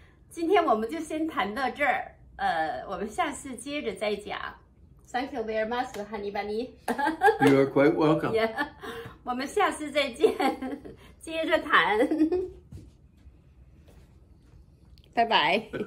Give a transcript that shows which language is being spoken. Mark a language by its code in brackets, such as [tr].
[zh] 今天我们就先谈到这儿，我们下次接着再讲。 [en] Thank you very much, Honey Bunny. You are quite welcome. Yeah. [zh] 我们下次再见，接着谈。拜拜。